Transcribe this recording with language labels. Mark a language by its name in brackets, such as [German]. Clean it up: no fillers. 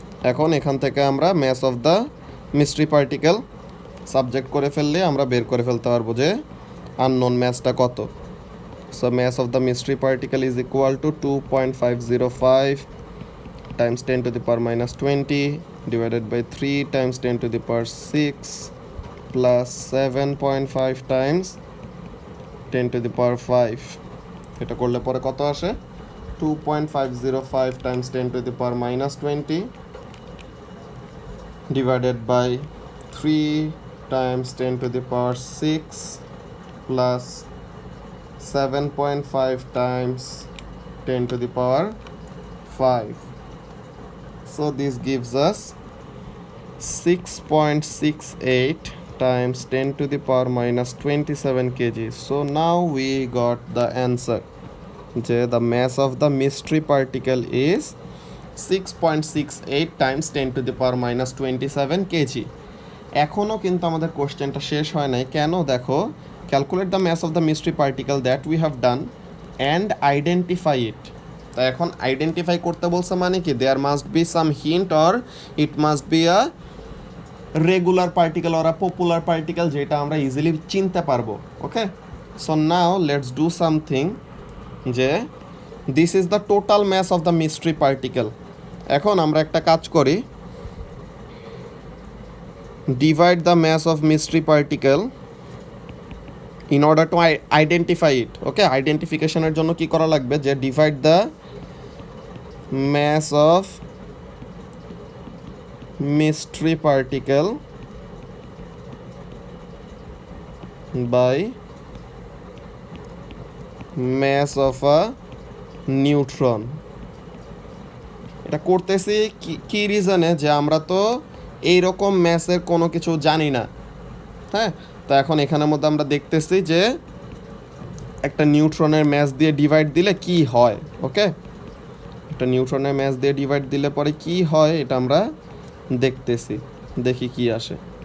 [Bangla] এখন এখান থেকে আমরা [English] mass of the mystery particle [Bangla] subject করে ফেললে আমরা বের করে ফেলতে পারবো যে unknown massটা কত। [English] So mass of the mystery particle is equal to 2.505 times 10 to the power minus 20 divided by 3 times 10 to the power 6 plus 7.5 times 10 to the power 5. [Bangla] এটা করলে পরে কত আসে, [English] 2.505 times 10 to the power minus 20 divided by 3 times 10 to the power 6 plus 7.5 times 10 to the power 5. So this gives us 6.68 times 10 to the power minus 27 kg. So now we got the answer. The mass of the mystery particle is 6.68 times 10 to the power minus 27 kg. [Bangla] এখনও কিন্তু আমাদের কোশ্চেনটা শেষ হয় নাই। কেন? দেখো, [English] Calculate the mass of the mystery particle that we have done and identify it. [Bangla] তা এখন আইডেন্টিফাই করতে বলছে মানে কি, [English] there must be some hint or it must be a regular particle or a popular particle, [Bangla] যেটা আমরা ইজিলি চিনতে পারবো। [English] Okay, so now let's do something. যে this is the total mass of the mystery particle. [Bangla] এখন আমরা একটা কাজ করি, [English] divide the mass of mystery particle in order to identify it. Okay, identification [Bangla] এর জন্য কি করা লাগবে, [English] যে divide the mass of mystery particle by mass of a neutron. [Bangla] এটা করতেছি কি রিজনে, যে আমরা তো এইরকম ম্যাসের কোনো কিছু জানি না। হ্যাঁ, তো এখন এখানের মধ্যে আমরা দেখতেছি যে একটা নিউট্রনের ম্যাস দিয়ে ডিভাইড দিলে কি হয়। ওকে, একটা নিউট্রনের ম্যাস দিয়ে ডিভাইড দিলে পরে কি হয় এটা আমরা দেখতেছি। দেখি কি আসে।